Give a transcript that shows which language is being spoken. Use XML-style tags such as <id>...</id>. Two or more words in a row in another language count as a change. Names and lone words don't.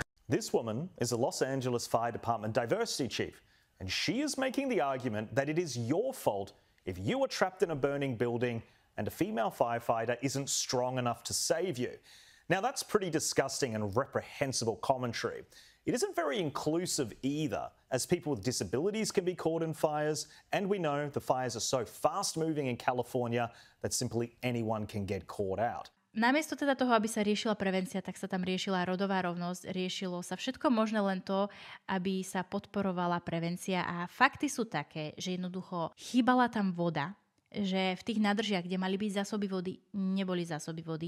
<en>This woman is a Los Angeles Fire Department diversity chief, and she is making the argument that it is your fault if you are trapped in a burning building and a female firefighter isn't strong enough to save you. Now, that's pretty disgusting and reprehensible commentary. It isn't very inclusive either, as people with disabilities can be caught in fires, and we know the fires are so fast-moving in California that simply anyone can get caught out.</en> <sk>Namiesto teda toho, aby sa riešila prevencia, tak sa tam riešila rodová rovnosť, riešilo sa všetko možné, len to, aby sa podporovala prevencia. A fakty sú také, že jednoducho chýbala tam voda, že v tých nádržiach, kde mali byť zásoby vody, neboli zásoby vody.</sk>